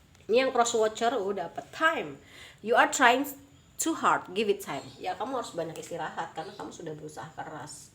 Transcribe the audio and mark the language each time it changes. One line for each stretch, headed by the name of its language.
Indonesian: Ini yang
English: cross watcher
Indonesian: dapat time.
English: You are trying too hard, give it time.
Indonesian: Ya kamu harus banyak istirahat karena kamu sudah berusaha keras.